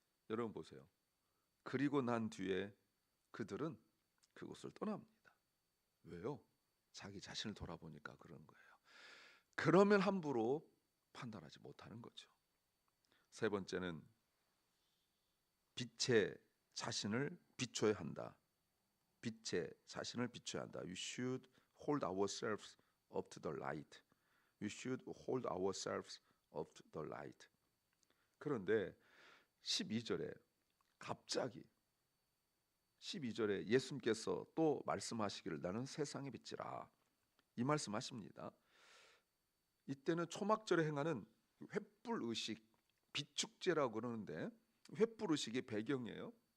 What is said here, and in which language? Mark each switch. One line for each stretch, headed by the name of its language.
Korean: 여러분 보세요. 그리고 난 뒤에 그들은 그곳을 떠납니다. 왜요? 자기 자신을 돌아보니까 그런 거예요. 그러면 함부로 판단하지 못하는 거죠. 세 번째는 빛의 자신을 비춰야 한다. 빛의 자신을 비춰야 한다.
English: We should hold ourselves up to the light. We should hold ourselves up to the light.
Korean: 그런데 12절에 갑자기 12절에 예수님께서 또 말씀하시기를 나는 세상의 빛이라, 이 말씀하십니다. 이때는 초막절에 행하는 횃불 의식, 비축제라고 그러는데 횃불 의식이 배경이에요.